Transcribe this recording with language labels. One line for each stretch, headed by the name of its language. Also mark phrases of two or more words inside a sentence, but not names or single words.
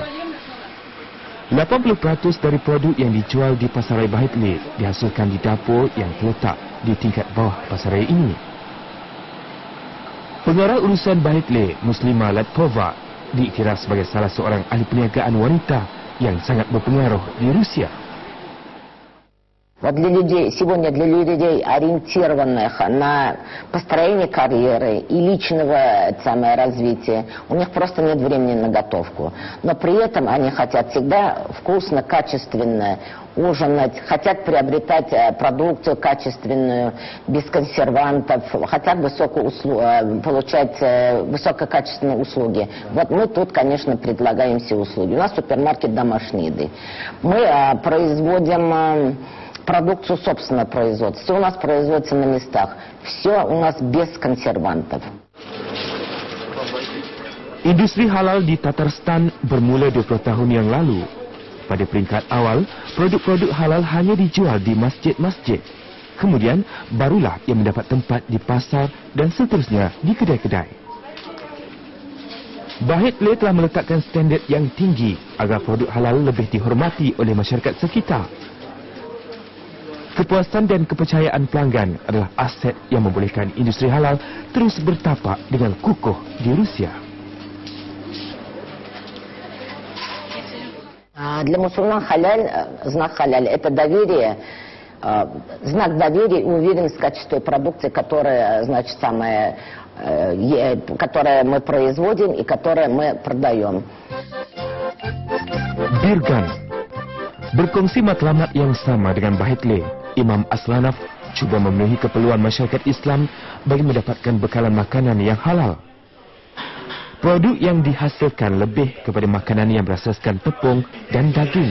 Malay: 80% dari produk yang dijual di pasarai Bahetle dihasilkan di dapur yang terletak di tingkat bawah pasarai ini. Pengarah urusan Bahetle, Muslima Latpova, diiktiraf sebagai salah seorang ahli perniagaan wanita yang sangat berpengaruh di Rusia.
Russian: Вот для людей, сегодня для людей, ориентированных на построение карьеры и личного развития, у них просто нет времени на готовку. Но при этом они хотят всегда вкусно, качественно ужинать, хотят приобретать продукцию качественную, без консервантов, хотят получать высококачественные услуги. Вот мы тут, конечно, предлагаем все услуги. У нас супермаркет домашней еды. Мы производим продукцию собственного производства. Все у нас производится на местах. Все у нас без консервантов.
Malay: Industri halal di Tatarstan bermula 20 tahun yang lalu. Pada peringkat awal, produk-produk halal hanya dijual di masjid-masjid. Kemudian, barulah ia mendapat tempat di pasar dan seterusnya di kedai-kedai. Bahetle telah meletakkan standard yang tinggi agar produk halal lebih dihormati oleh masyarakat sekitar. Kepuasan dan kepercayaan pelanggan adalah aset yang membolehkan industri halal terus bertapak dengan kukuh di Rusia.
Russian: Для мусульман халяль, знак халяль, это доверие, знак доверия и уверенность в качестве продукции, которая, значит, которое мы производим и которое мы продаем.
Malay: Birgan berkongsi matlamat yang sama dengan Bahetle. Imam Aslanov cuba memenuhi keperluan masyarakat Islam bagi mendapatkan bekalan makanan yang halal. Produk yang dihasilkan lebih kepada makanan yang berasaskan tepung dan daging.